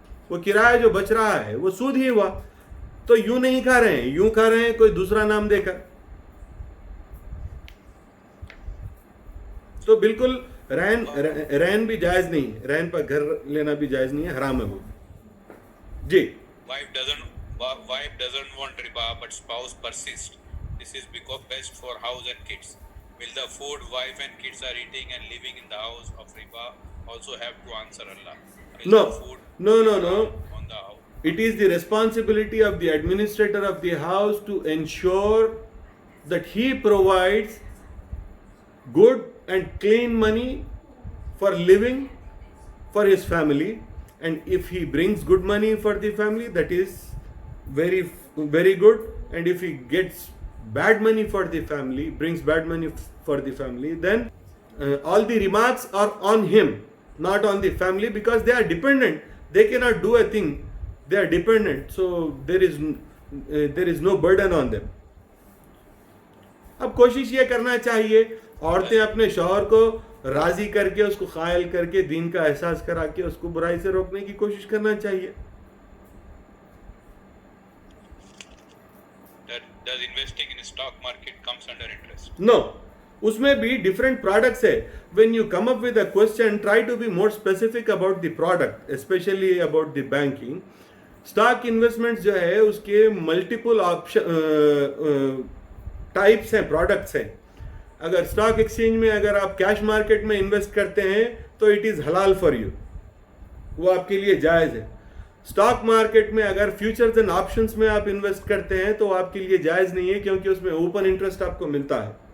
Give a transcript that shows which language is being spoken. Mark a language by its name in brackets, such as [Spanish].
[Urdu] وہ کرایہ جو بچ رہا ہے وہ سود ہی ہوا. تو یوں نہیں کھا رہے ہیں, یوں کھا رہے ہیں کوئی دوسرا نام دے کر. تو بالکل رہن بھی جائز نہیں ہے, رہن پر گھر لینا بھی جائز نہیں ہے, حرام ہے وہ. جی. [English] Wife doesn't want riba, but spouse persists. This is because best for house and kids. Will the food wife and kids are eating and living in the house of riba also have to answer Allah? No. The food No. on the house. It is the responsibility of the administrator of the house to ensure that he provides good and clean money for living for his family. And if he brings good money for the family, that is very, very good. And if he gets bad money for the family, brings bad money for the family, then all the remarks are on him, not on the family, because they are dependent. They cannot do a thing. They are dependent. So there is no burden on them. [Urdu] اب کوشش یہ کرنا چاہیے, عورتیں اپنے شوہر کو راضی کر کے, اس کو قائل کر کے, دین کا احساس کرا کے اس کو برائی سے روکنے کی کوشش کرنا چاہیے. [English] Does investing in stock market comes under interest? No. [Urdu] اس میں بھی ڈفرینٹ پروڈکٹس ہے. [English] when you come up with a question, try to be more specific about the product, especially about the banking. [Urdu] Stock investment جو ہے اس کے multiple option types ہیں, products ہیں. اگر stock exchange میں اگر آپ کیش مارکیٹ میں انویسٹ کرتے ہیں تو [English] it is halal for you, [Urdu] وہ آپ کے لیے جائز ہے. اسٹاک مارکیٹ میں اگر فیوچرز اینڈ آپشنس میں آپ انویسٹ کرتے ہیں تو آپ کے لیے جائز نہیں ہے, کیونکہ اس میں اوپن انٹرسٹ آپ کو ملتا ہے.